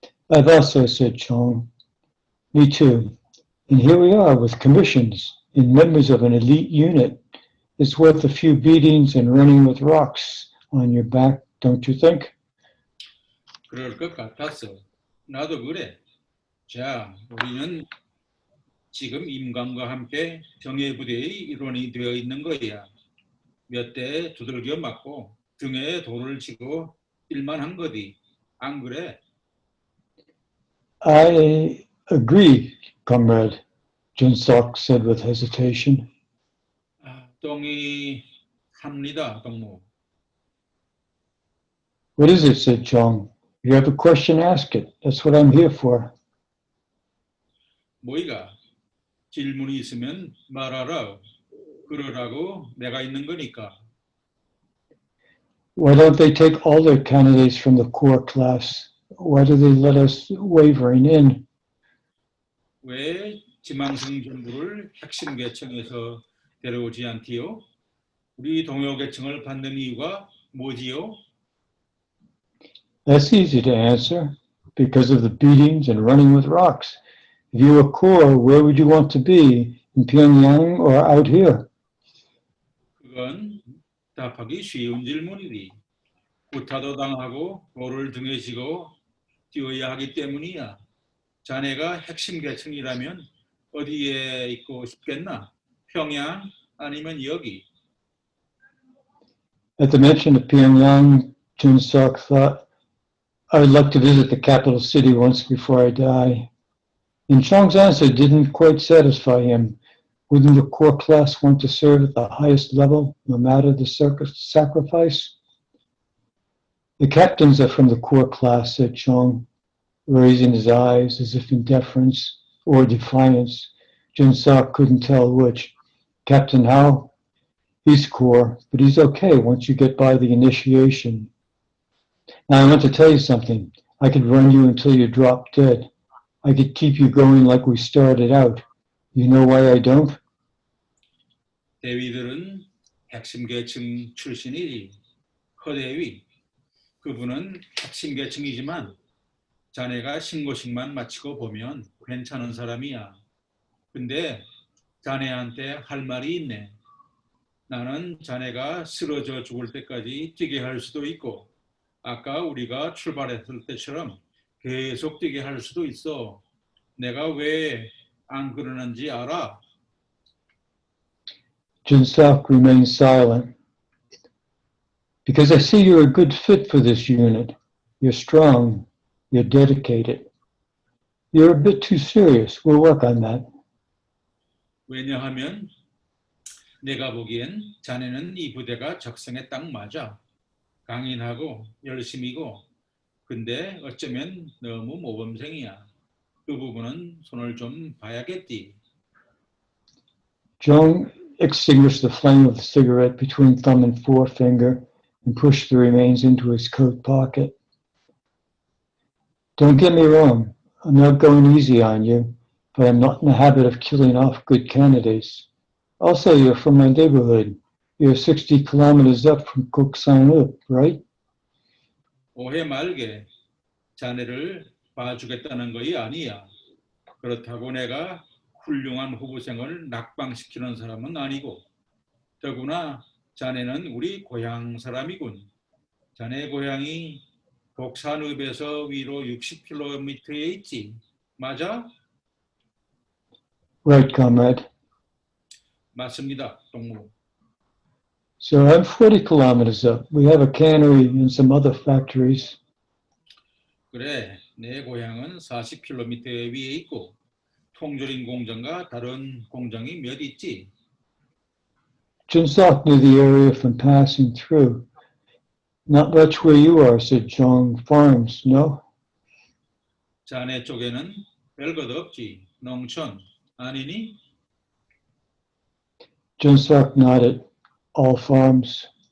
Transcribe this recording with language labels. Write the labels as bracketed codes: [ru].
[en] I thought so, said Chong. Me too. And here we are with commissions and members of an elite unit. It's worth a few beatings and running with rocks on your back, don't you think? [ko] 그럴 것 같았어. 나도 그래. 자, 우리는 지금 임관과 함께 정예부대의 일원이 되어 있는 거야. 몇 대 두들겨 맞고 등에 돌을 치고 일만한 거디. 안 그래? [en] I agree, comrade, Jun-sok said with hesitation. [ko] 동의합니다, 동무. [en] What is it, said Chong. If you have a question, ask it. That's what I'm here for. [ko] 뭐이가? 질문이 있으면 말하라. 그러라고 내가 있는 거니까. [en] Why don't they take all their candidates from the core class? Why do they let us wavering in? [ko] 왜 지망생 정부를 핵심 계층에서 데려오지 않지요? 우리 동요 계층을 받는 이유가 뭐지요? [en] That's easy to answer. Because of the beatings and running with rocks. If you were core, where would you want to be? In Pyongyang or out here? [ko] 그건 답하기 쉬운 질문이지. 구타도 당하고 돌을 등에 지고 뛰어야 하기 때문이야. 자네가 핵심 계층이라면 어디에 있고 싶겠나? 평양 아니면 여기? [en] At the mention of Pyongyang, Jun-sok thought, I would like to visit the capital city once before I die. And Chong's answer didn't quite satisfy him. Wouldn't the core class want to serve at the highest level, no matter the sacrifice? The captains are from the core class, said Chong, raising his eyes as if in deference or defiance. Jun-sok couldn't tell which. Captain Hao? He's core, but he's okay once you get by the initiation. Now I want to tell you something. I could run you until you drop dead. I could keep you going like we started out. You know why I don't? [ko] 대위들은 핵심 계층 출신이지. 허대위. 그분은 핵심 계층이지만 자네가 신고식만 마치고 보면 괜찮은 사람이야. 근데 자네한테 할 말이 있네. 나는 자네가 쓰러져 죽을 때까지 뛰게 할 수도 있고 아까 우리가 출발했을 때처럼 계속 뛰게 할 수도 있어. 내가 왜 안 그러는지 알아? [en] Jun-sok remained silent. Because I see you're a good fit for this unit. You're strong. You're dedicated. You're a bit too serious. We'll work on that. [ko] 왜냐하면 내가 보기엔 자네는 이 부대가 적성에 딱 맞아. 강인하고 열심이고 근데 어쩌면 너무 모범생이야. 그 부분은 손을 좀 봐야겠지. [en] Zhong extinguished the flame of the cigarette between thumb and forefinger and pushed the remains into his coat pocket. Don't get me wrong. I'm not going easy on you, but I'm not in the habit of killing off good candidates. Also, you're from my neighborhood. You're 60 kilometers up from Goksan-up, right? [ko] 오해 말게. 자네를 봐주겠다는 것이 아니야. 그렇다고 내가 훌륭한 후보생을 낙방시키는 사람은 아니고 더구나 자네는 우리 고향 사람이군. 자네 고향이 독산읍에서 위로 60km에 있지. 맞아? [en] Right, comrade. [ko] 맞습니다, 동무. [en] So I'm 40 kilometers up. We have a cannery and some other factories. [ko] 그래, 내 고향은 40km 위에 있고 통조림 공장과 다른 공장이 몇 있지. [en] Jun-sok knew the area from passing through. Not much where you are, said John. Farms, no? [ko] 자네 쪽에는 별것 없지. 농촌 아니니? [en] Junsak nodded. All farms.